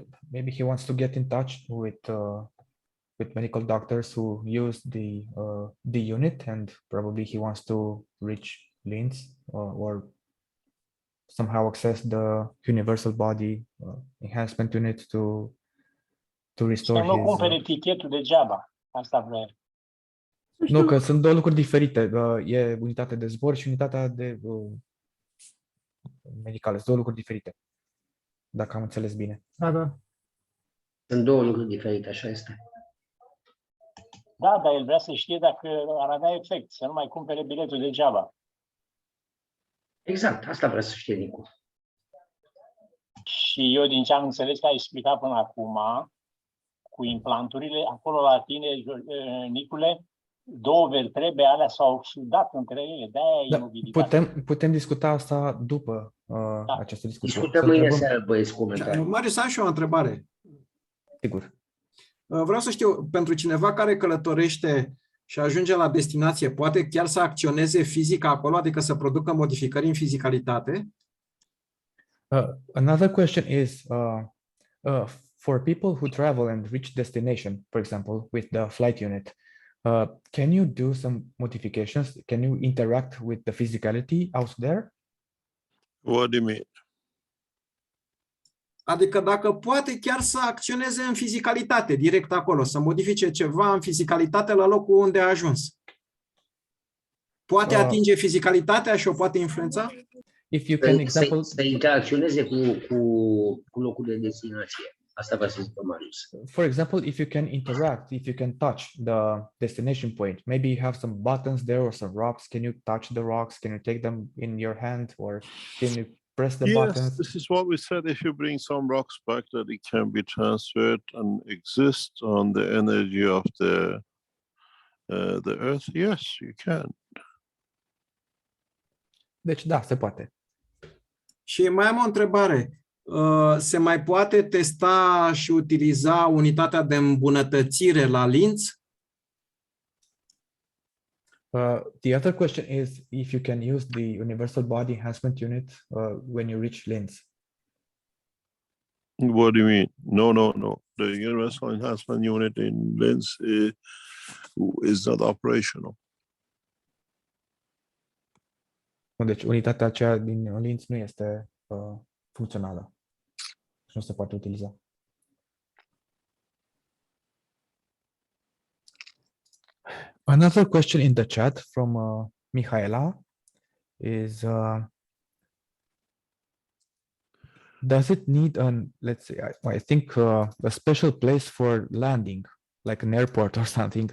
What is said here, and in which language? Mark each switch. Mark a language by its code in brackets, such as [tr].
[en] Maybe he wants to get in touch with medical doctors who use the unit, and probably he wants to reach links or somehow access the Universal Body Enhancement Unit to restore his... [ro] Să nu cumpere etichetul degeaba. Asta vrea. Nu, că sunt două lucruri diferite. E unitatea de zbor și unitatea de medicală. Sunt două lucruri diferite. Dacă am înțeles bine. Da. Sunt două lucruri diferite, așa este. Da, dar el vrea să știe dacă ar avea efect, să nu mai cumpere biletul degeaba. Exact, asta vrea să știe Nicu. Și eu, din ce am înțeles că ai explicat până acum, cu implanturile, acolo la tine, Nicule, două vertebre alea s-au oxidat între ele, de-aia imobilitate. Putem discuta asta după această discuție. Discutăm mâine seară, băieți, comentarii. Marius, am și o întrebare. Sigur. Vreau să știu, pentru cineva care călătorește și ajunge la destinație, poate chiar să acționeze fizic acolo, adică să producă modificări în fizicalitate? [en] Another question is, for people who travel and reach destination, for example, with the flight unit, can you do some modifications? Can you interact with the physicality out there? What do you mean? [ro] Adică dacă poate chiar să acționeze în fizicalitate, direct acolo, să modifice ceva în fizicalitate la locul unde a ajuns. poate atinge fizicalitatea și o poate influența? If you can example, Să interacționeze cu locul de destinație. Asta va să zică Marius. [en] For example, if you can interact, if you can touch the destination point, maybe you have some buttons there or some rocks. Can you touch the rocks? Can you take them in your hand, or can you press the buttons? This is what we said. If you bring some rocks back, that it can be transferred and exist on the energy of the earth. Yes, you can. [ro] Deci da, se poate. Și mai am o întrebare. Se mai poate testa și utiliza unitatea de îmbunătățire la linț? [en] The other question is if you can use the Universal Body Enhancement Unit when you reach linz. What do you mean? No. The Universal Enhancement Unit in Linz is not operational. [ro] Deci unitatea aceea din linz nu este funcțională și nu se poate utiliza. [en] Another question in the chat from Mihaela is, does it need let's say, I think a special place for landing, like an airport or something?